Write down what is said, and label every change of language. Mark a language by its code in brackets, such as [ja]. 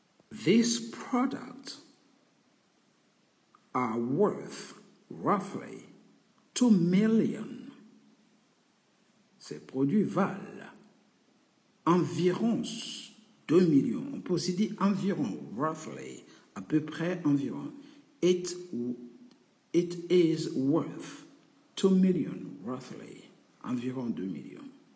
[en] These products are worth roughly 2 million. [fr] Ces produits valent environ 2 millions. On peut aussi dire environ, roughly, à peu près environ. [en] It is worth 2 million, roughly, [fr] environ 2 millions.